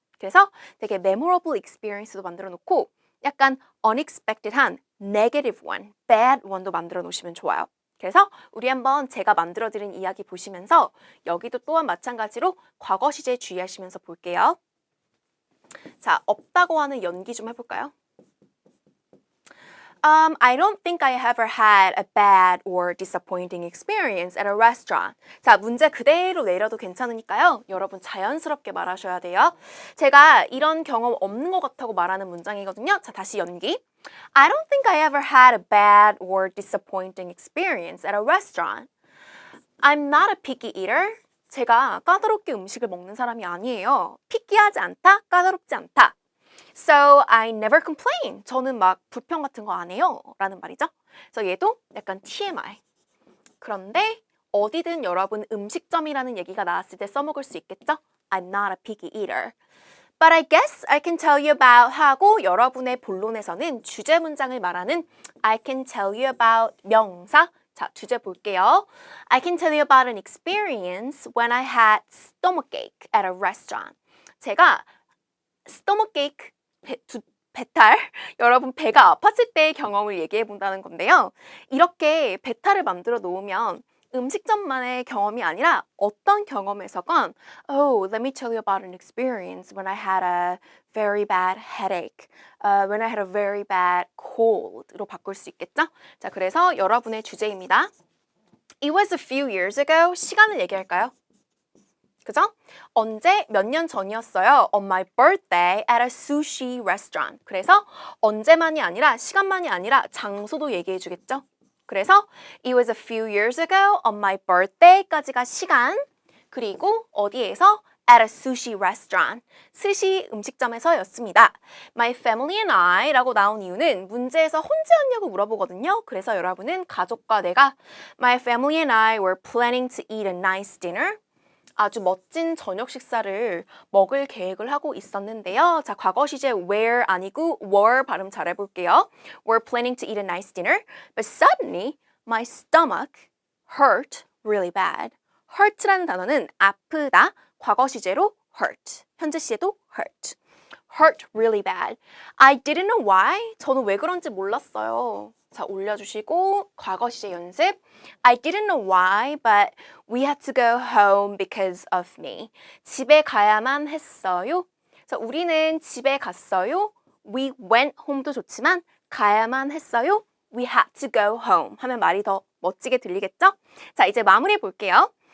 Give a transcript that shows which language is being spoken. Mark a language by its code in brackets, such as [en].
[ko] 그래서 되게 [en] memorable experience [ko] 도 만들어 놓고 약간 unexpected한 [en] negative one, bad one [ko] 도 만들어 놓으시면 좋아요. 그래서 우리 한번 제가 만들어드린 이야기 보시면서 여기도 또한 마찬가지로 과거 시제 주의하시면서 볼게요. 자, 없다고 하는 연기 좀 해볼까요? [en] I don't think I ever had a bad or disappointing experience at a restaurant. [ko] 자, 문제 그대로 내려도 괜찮으니까요. 여러분 자연스럽게 말하셔야 돼요. 제가 이런 경험 없는 것 같다고 말하는 문장이거든요. 자, 다시 연기. [en] I don't think I ever had a bad or disappointing experience at a restaurant. I'm not a picky eater. [ko] 제가 까다롭게 음식을 먹는 사람이 아니에요. 피키하지 않다, 까다롭지 않다. [en] So I never complain. [ko] 저는 막 불평 같은 거 안 해요. 라는 말이죠. 그래서 얘도 약간 TMI. 그런데 어디든 여러분 음식점이라는 얘기가 나왔을 때 써먹을 수 있겠죠? [en] I'm not a picky eater. But I guess I can tell you about [ko] 하고 여러분의 본론에서는 주제 문장을 말하는 [en] I can tell you about 명사. [ko] 자, 주제 볼게요. [en] I can tell you about an experience when I had stomachache at a restaurant. [ko] 제가 stomachache 배탈, 여러분 배가 아팠을 때의 경험을 얘기해 본다는 건데요. 이렇게 배탈을 만들어 놓으면 음식점만의 경험이 아니라 어떤 경험에서건 [en] Oh, let me tell you about an experience when I had a very bad headache, when I had a very bad cold로 [ko] 바꿀 수 있겠죠? 자, 그래서 여러분의 주제입니다. [en] It was a few years ago. [ko] 시간을 얘기할까요? 그죠? 언제 몇 년 전이었어요. [en] On my birthday at a sushi restaurant. [ko] 그래서 언제만이 아니라 시간만이 아니라 장소도 얘기해 주겠죠. [en] 그래서 it was a few years ago on my birthday까지가 [ko] 시간. 그리고 어디에서 [en] at a sushi restaurant. [ko] 스시 음식점에서였습니다. [en] My family and I [ko] 라고 나온 이유는 문제에서 혼자였냐고 물어보거든요. 그래서 여러분은 가족과 내가 [en] My family and I were planning to eat a nice dinner. [ko] 아주 멋진 저녁 식사를 먹을 계획을 하고 있었는데요. 자, 과거 시제 were 아니고 were 발음 잘 해볼게요. [en] We're planning to eat a nice dinner, but suddenly my stomach hurt really bad. [ko] hurt라는 단어는 아프다, 과거 시제로 hurt, 현재 시제도 hurt. [en] hurt really bad. I didn't know why. [ko] 저는 왜 그런지 몰랐어요. 자, 올려주시고 과거 시제 연습. [en] I didn't know why, but we had to go home because of me. [ko] 집에 가야만 했어요. 자, 우리는 집에 갔어요. [en] We went home [ko] 도 좋지만 가야만 했어요. [en] We had to go home [ko] 하면 말이 더 멋지게 들리겠죠? 자, 이제 마무리해 볼게요.